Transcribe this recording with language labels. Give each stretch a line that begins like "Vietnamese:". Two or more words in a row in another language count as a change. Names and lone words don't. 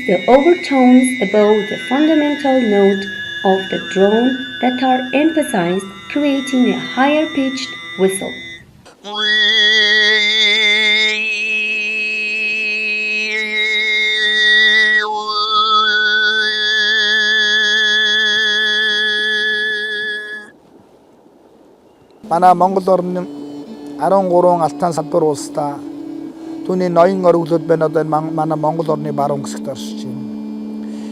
English: the overtones above the fundamental note of the drone that are emphasized, creating a higher pitched whistle.
Mongolian: Манай Монгол орны 13 алтан салбар улстай түүний ноён оргилууд байна одоо манай Монгол орны баруун хэсэгт оршиж байна.